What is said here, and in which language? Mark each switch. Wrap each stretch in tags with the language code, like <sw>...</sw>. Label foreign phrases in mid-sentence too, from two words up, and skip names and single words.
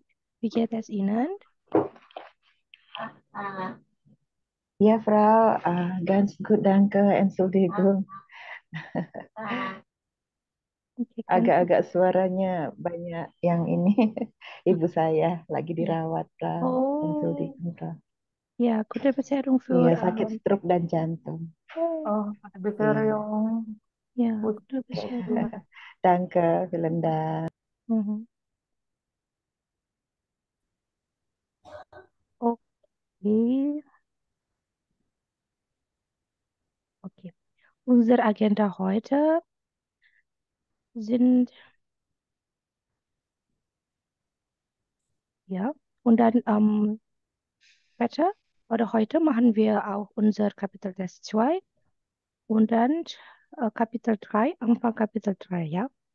<de>Wie geht es Ihnen? Ja, Frau, ganz gut, danke, Entschuldigung. Okay, kein</de> <id>Agak-agak</id> <de>Problem.</de> <id>suaranya banyak yang ini. Ibu saya lagi</id> <de>Ja.</de> <id>dirawat,</id> <de>Frau. Oh, Entschuldigung, Frau. ja, gute Besserung</de> <id>Iya,</id> <de>für,</de> <id>sakit stroke dan jantung. oh, bisa Iya. yang</id> <de>ja, gute</de> <id>putih.</id> <de>Besserung. Danke, vielen Dank. Mhm. Okay, okay. Unsere Agenda heute sind, ja, und dann später oder heute machen wir auch unser Kapitel Test 2 und dann Kapitel 3, Anfang Kapitel 3, ja?</de>